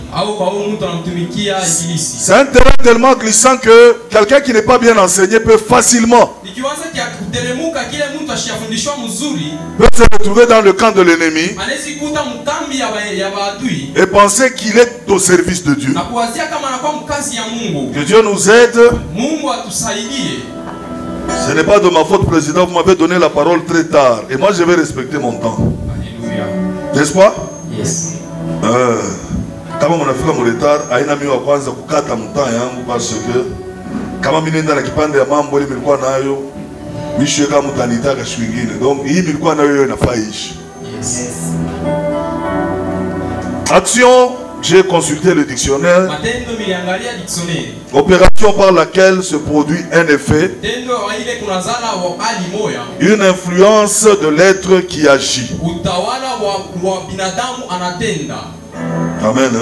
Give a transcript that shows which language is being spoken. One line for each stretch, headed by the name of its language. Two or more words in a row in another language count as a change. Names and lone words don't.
French: C'est un terrain tellement glissant que quelqu'un qui n'est pas bien enseigné peut facilement se retrouver dans le camp de l'ennemi et penser qu'il est au service de Dieu. Que Dieu nous aide. Ce n'est pas de ma faute, président, vous m'avez donné la parole très tard et moi je vais respecter mon temps. N'est-ce pas? Yes.
Swahili: Kama mnafika mu retard aina mimi wa kwanza kukata mtaa yangu
French: parce que
Swahili: kama mimi nenda na kipande ya mambo ile nilikuwa nayo misho kama mtanitaka siku nyingine, donc hii nilikuwa nayo inafaa ishi.
French: Yes. Action, j'ai consulté le dictionnaire. Opération par laquelle se produit un effet, une influence de l'être qui agit. Amen. Hein?